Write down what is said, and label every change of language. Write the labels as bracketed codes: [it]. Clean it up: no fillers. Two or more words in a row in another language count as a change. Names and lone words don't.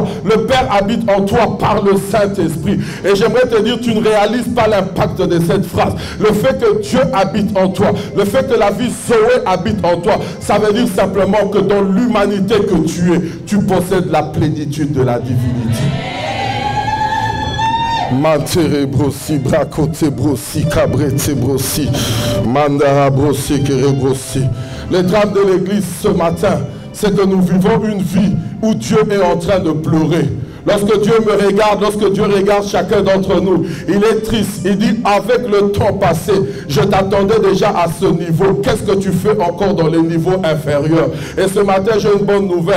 [fr] Le Père habite en toi par le Saint-Esprit. Et j'aimerais te dire, tu ne réalises pas l'impact de cette phrase. Le fait que Dieu habite en toi, le fait que la vie Zoé habite en toi, ça veut dire simplement que dans l'humanité que tu es, tu possèdes la plénitude de la divinité. Mantere brosi, brakote brosi, cabrete brosi, mandara brosi, kere brosi. Le drame de l'église ce matin, c'est que nous vivons une vie où Dieu est en train de pleurer. Lorsque Dieu me regarde, lorsque Dieu regarde chacun d'entre nous, il est triste. Il dit, avec le temps passé, je t'attendais déjà à ce niveau. Qu'est-ce que tu fais encore dans les niveaux inférieurs? Et ce matin, j'ai une bonne nouvelle.